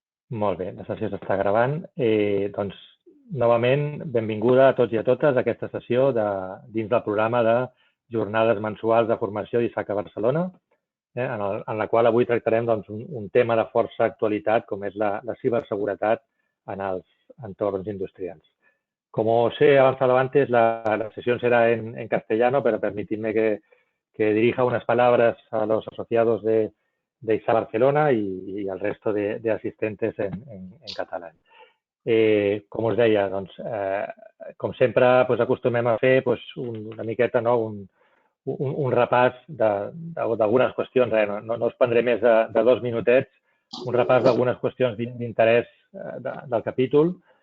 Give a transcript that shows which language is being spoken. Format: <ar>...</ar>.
<ca>Molt bé, la sessió s'està gravant. Doncs, novament, benvinguda a tots i a totes a aquesta sessió dins del programa de Jornades Mensuals de Formació d'ISAC a Barcelona, en la qual avui tractarem doncs, un tema de força actualitat, com és la ciberseguretat en els entorns industrials.</ca> <es>Como os he avanzado antes, la sesión será en castellano, pero permitidme que dirija unas palabras a los asociados de ISA Barcelona y al resto de asistentes en catalán.</es> <ca>Com us deia, doncs, com sempre acostumem a fer una miqueta, no, un repàs d'algunes qüestions, no us prendré més de 2 minutets, un repàs d'algunes qüestions d'interès del capítol.</ca>